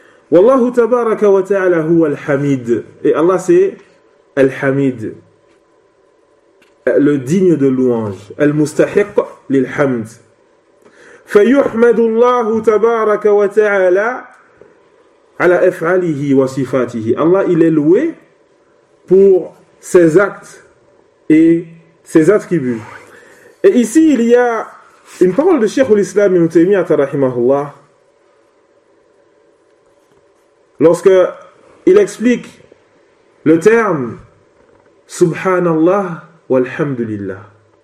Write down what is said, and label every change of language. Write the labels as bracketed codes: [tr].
[ar] Wallahu Tabaraka wa Ta'ala huwa al-Hamid. [fr] Et Allah c'est al-Hamid, le digne de louange, al-Mustahiq lil-Hamd. [ar] فيحمد الله تبارك وتعالى على افعاله وصفاته. [fr] Allah il est loué pour ses actes et ses attributs. Et ici il y a une parole de Cheikh al-Islam Ibn Taymiyyah rahimahullah lorsque il explique le terme subhanallah walhamdulillah.